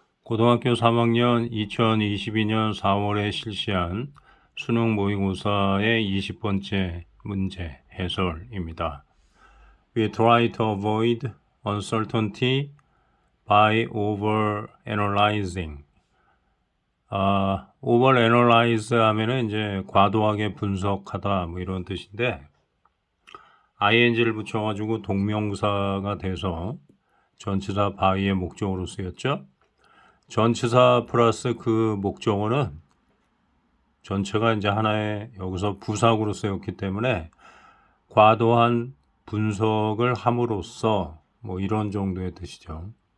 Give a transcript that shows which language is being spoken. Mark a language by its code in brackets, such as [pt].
[ko] 고등학교 3학년 2022년 4월에 실시한 수능 모의고사의 20번째 문제 해설입니다. [en] We try to avoid uncertainty by overanalyzing. [ko] overanalyze 하면은 이제 과도하게 분석하다 뭐 이런 뜻인데 ing를 붙여가지고 동명사가 돼서 전치사 by의 목적어로 쓰였죠. 전치사 플러스 그 목적어는 전체가 이제 하나의 여기서 부사구로 쓰였기 때문에 과도한 분석을 함으로써 뭐 이런 정도의 뜻이죠.